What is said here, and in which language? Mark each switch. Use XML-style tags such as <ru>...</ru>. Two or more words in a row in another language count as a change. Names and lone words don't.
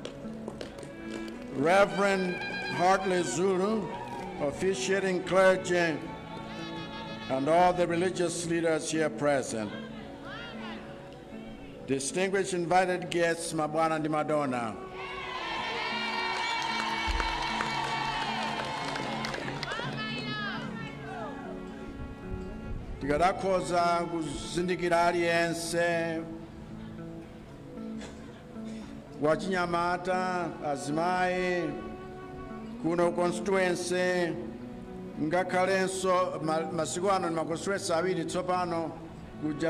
<en>Reverend Hartley Zulu, officiating clergy, and all the religious leaders here present. Distinguished invited guests, Mabwana and Madonna.</en> <ny>Tikadakoza kuzindikira aliyense wachinyamata azimayi kuno constituency ngakhalenso masiku ano ni maconstituency awiri tsopano kuja</ny>